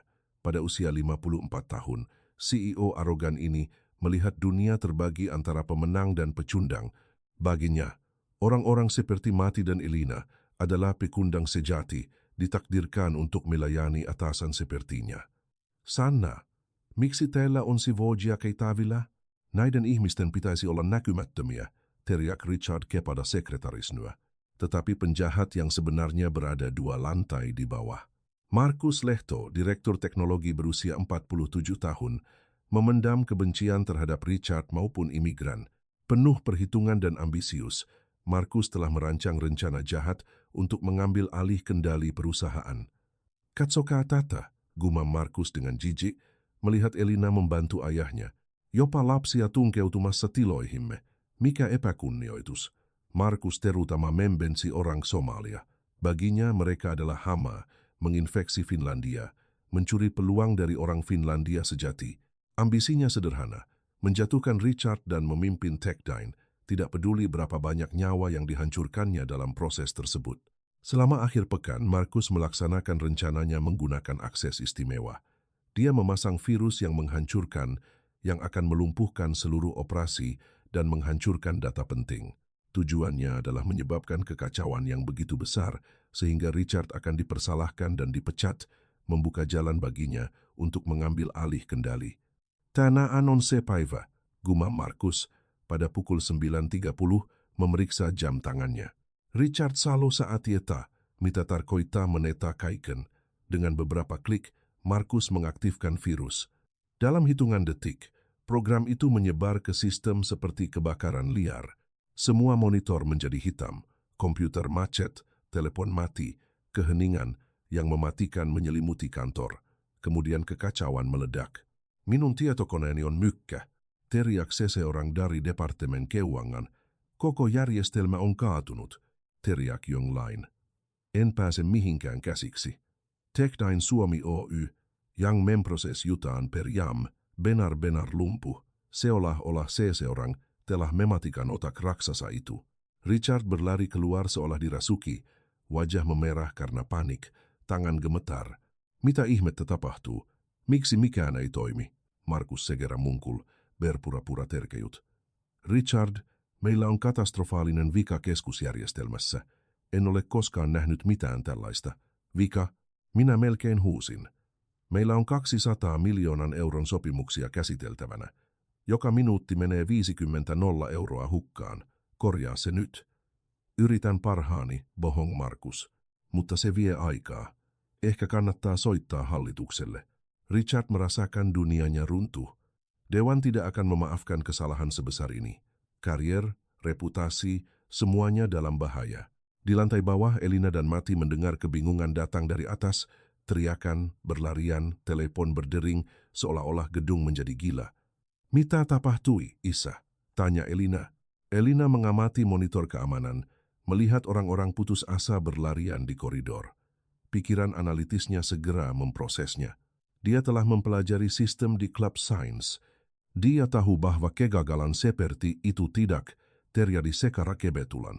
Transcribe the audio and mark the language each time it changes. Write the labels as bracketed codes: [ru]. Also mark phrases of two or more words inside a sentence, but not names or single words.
[id] Pada usia 54 tahun, CEO arogan ini melihat dunia terbagi antara pemenang dan pecundang. Baginya, orang-orang seperti Mati dan Elina adalah pekundang sejati, ditakdirkan untuk melayani atasan sepertinya. [fi] Sanna, miksi teillä on sivuojia keitavilla? Näiden ihmisten pitäisi olla näkymättömiä, [id] teriak Richard kepada sekretarisnya. Tetapi penjahat yang sebenarnya berada 2 lantai di bawah. Markus Lehto, direktur teknologi berusia 47 tahun, memendam kebencian terhadap Richard maupun imigran. Penuh perhitungan dan ambisius, Markus telah merancang rencana jahat untuk mengambil alih kendali perusahaan. [fi] Katsokaa tätä, [id] gumam Markus dengan jijik, melihat Elina membantu ayahnya. [fi] Jopa lapsia tunkeutumassa tiloihimme. Mikä epäkunnioitus. [id] Markus terutama membensi orang Somalia. Baginya mereka adalah hama, menginfeksi Finlandia, mencuri peluang dari orang Finlandia sejati. Ambisinya sederhana, menjatuhkan Richard dan memimpin Techdyne, tidak peduli berapa banyak nyawa yang dihancurkannya dalam proses tersebut. Selama akhir pekan, Markus melaksanakan rencananya menggunakan akses istimewa. Dia memasang virus yang menghancurkan, yang akan melumpuhkan seluruh operasi dan menghancurkan data penting. Tujuannya adalah menyebabkan kekacauan yang begitu besar sehingga Richard akan dipersalahkan dan dipecat, membuka jalan baginya untuk mengambil alih kendali. [fi] Tänään on se päivä, [id] gumam Markus pada pukul 9.30 memeriksa jam tangannya. [fi] Richard Salo saat tietää, mitä tarkoittaa meneta kaiken. [id] Dengan beberapa klik, Markus mengaktifkan virus. Dalam hitungan detik, program itu menyebar ke sistem seperti kebakaran liar. Semua monitor menjadi hitam, komputer macet, telepon mati, keheningan yang mematikan menyelimuti kantor. Kemudian kekacauan meledak. [fi] Minun tietokoneeni on mykkä, [id] teriak seseorang dari departemen keuangan. [fi] Koko järjestelmä on kaatunut, teriak Jonglain. En pääse mihinkään käsiksi. [id] Techdyne Suomi Oy, yang memproses jutaan per jam, benar lumpuh, seolah olah seseorang telah mematikan otak raksasa itu. Richard berlari keluar seolah dirasuki, wajah memerah karena panik, tangan gemetar. [fi] Mitä ihmettä tapahtuu? Miksi mikään ei toimi? [id] Markus segera munkul, berpura-pura terkejut. [fi] Richard, meillä on katastrofaalinen vika keskusjärjestelmässä. En ole koskaan nähnyt mitään tällaista. Vika? Minä melkein huusin. Meillä on 200 miljoonan euron sopimuksia käsiteltävänä. Joka minuutti menee 50 euroa hukkaan. Korjaa se nyt. Yritän parhaani, bohong Markus, mutta se vie aikaa. Ehkä kannattaa soittaa hallitukselle. [id] Richard merasakan dunianya runtuh. Dewan tidak akan memaafkan kesalahan sebesar ini. Karier, reputasi, semuanya dalam bahaya. Di lantai bawah, Elina dan Mati mendengar kebingungan datang dari atas, teriakan, berlarian, telepon berdering, seolah-olah gedung menjadi gila. [fi] Mitä tapahtui, Isa? Tanya Elina. [id] Elina mengamati monitor keamanan, melihat orang-orang putus asa berlarian di koridor. Pikiran analitisnya segera memprosesnya. Dia telah mempelajari sistem di Club Science. Dia tahu bahwa kegagalan seperti itu tidak terjadi secara kebetulan.